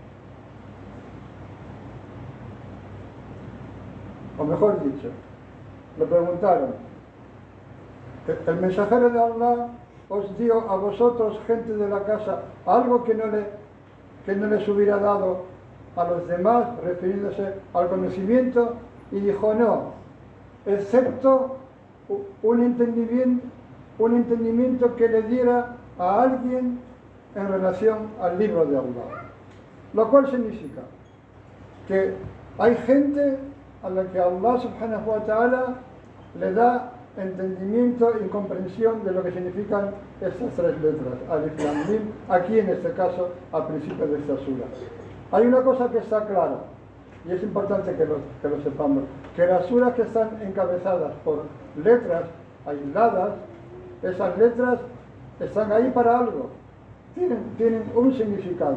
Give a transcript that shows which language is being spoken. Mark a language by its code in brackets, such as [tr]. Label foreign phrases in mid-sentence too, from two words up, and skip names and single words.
[es] O mejor dicho, le preguntaron, el mensajero de Allah os dio a vosotros, gente de la casa, algo que no les hubiera dado a los demás, refiriéndose al conocimiento, y dijo no, excepto un entendimiento que le diera a alguien en relación al libro de Allah. Lo cual significa que hay gente a la que [ar] الله سبحانه وتعالى [es] le da entendimiento y comprensión de lo que significan estas tres letras, [ar] ألف لام ميم, [es] aquí en este caso al principio de esta sura. Hay una cosa que está clara, y es importante que lo sepamos, que las suras que están encabezadas por letras aisladas, esas letras están ahí para algo, tienen un significado.